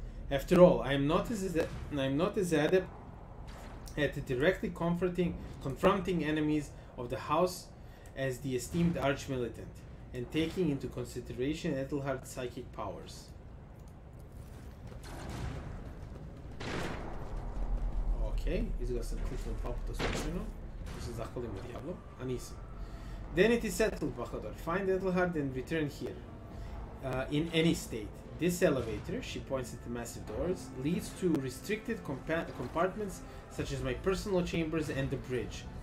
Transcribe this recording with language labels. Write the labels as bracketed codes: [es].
[en] After all, I am not as adept at directly confronting enemies of the house as the esteemed archmilitant, and taking into consideration Ethelhard's psychic powers. [sr] Okay, izgleda sam kliknuo dva puta slučajno. Se zahvalimo Diablo, a nisam. [en] Then it is settled, Bahador. Find Edelhard and return here. In any state. This elevator, she points at the massive doors, leads to restricted compartments such as my personal chambers and the bridge.